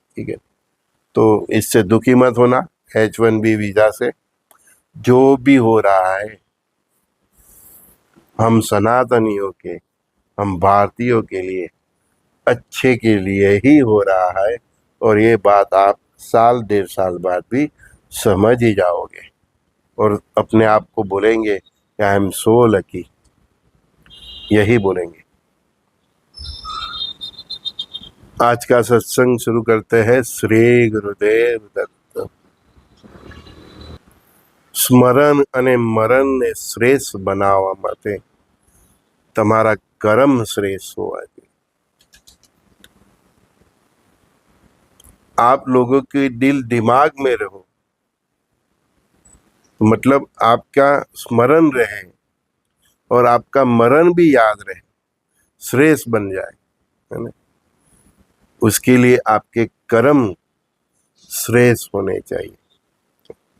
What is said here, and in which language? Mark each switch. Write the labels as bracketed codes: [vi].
[hi] ठीक है, तो इससे दुखी मत होना। H1B वीजा से जो भी हो रहा है, हम सनातनियों के, हम भारतीयों के लिए अच्छे के लिए ही हो रहा है, और ये बात आप साल 1.5 साल बाद भी समझ ही जाओगे और अपने आप को बोलेंगे कि [en] I am so lucky, [hi] यही बोलेंगे। आज का सत्संग शुरू करते हैं। श्री गुरुदेव दत्त। [gu] स्मरण અને મરણને શ્રેષ્ઠ બનાવવા માટે તમારા કર્મ શ્રેષ્ઠ હોવા જોઈએ। [hi] आप लोगों के दिल दिमाग में रहो, मतलब आपका स्मरण रहे और आपका मरण भी याद रहे, श्रेष्ठ बन जाए, है ना। उसके लिए आपके कर्म श्रेष्ठ होने चाहिए।